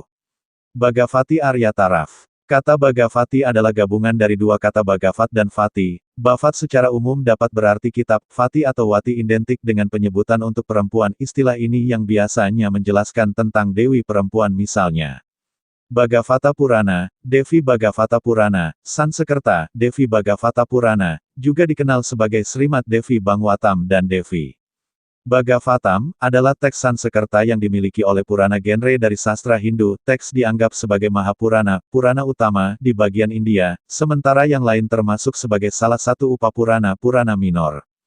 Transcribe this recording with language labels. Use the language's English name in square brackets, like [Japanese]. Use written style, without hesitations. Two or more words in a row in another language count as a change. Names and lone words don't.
[Indonesian] Bhagavati Arya Taraf. Kata Bhagavati adalah gabungan dari 2 kata Bhagavat dan Vati. Bhavat secara umum dapat berarti kitab, Vati atau Wati identik dengan penyebutan untuk perempuan. Istilah ini yang biasanya menjelaskan tentang dewi perempuan, misalnya Bhagavata Purana, Devi Bhagavata Purana, Sanskerta, Devi Bhagavata Purana, juga dikenal sebagai Srimad Devi Bhagwatam dan Devi Bhagavatam, adalah teks Sanskerta yang dimiliki oleh Purana genre dari sastra Hindu. Teks dianggap sebagai Mahapurana, Purana utama, di bagian India, sementara yang lain termasuk sebagai salah satu Upapurana, Purana minor.